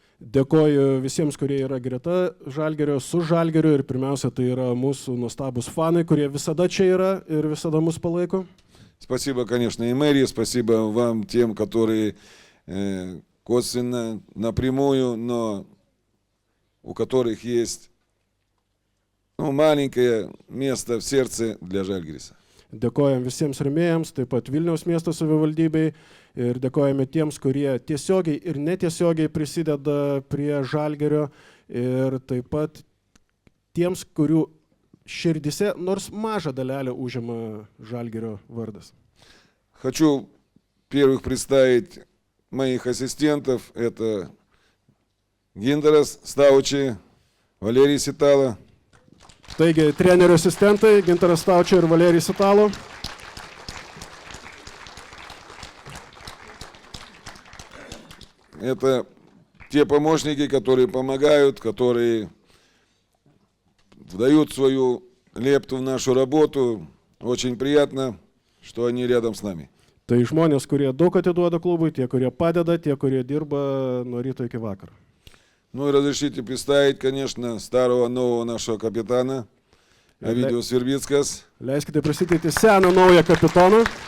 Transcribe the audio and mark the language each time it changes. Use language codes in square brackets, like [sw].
[lt] Dėkoju visiems, kurie yra greta Žalgirio, su Žalgiriu ir pirmiausia, tai yra mūsų nuostabus fanai, kurie visada čia yra ir visada mus palaiko. [ru] Спасибо, конечно, и мэрии, спасибо вам, тем, которые косвенно, напрямую, но у которых есть маленькое место в сердце для Žalgirisa. [lt] Dėkojame visiems rėmėjams, taip pat Vilniaus miesto savivaldybei ir dėkojame tiems, kurie tiesiogiai ir netiesiogiai prisideda prie Žalgirio ir taip pat tiems, kurių širdise nors mažą dalelę užima Žalgirio vardas. [ru] Хочу первых представить моих ассистентов. Это [lt] Gintaras Staučiai, Valerijus Itala. Taigi, trenerio asistentai Gintaras Staučia ir Valerijus Italo. [ru] Это те помощники, которые помогают, которые вдают свою лепту в нашу работу. Очень приятно, что они рядом с нами. [lt] Tai žmonės, kurie daug atiduoda klubui, tie, kurie padeda, tie, kurie dirba nuo ryto iki vakaro. [ru] Ну и разрешите представить, конечно, старого нового нашего капитана Ovidijus Virbickas. [lt] Leiskite pristatyti seną naują kapitoną.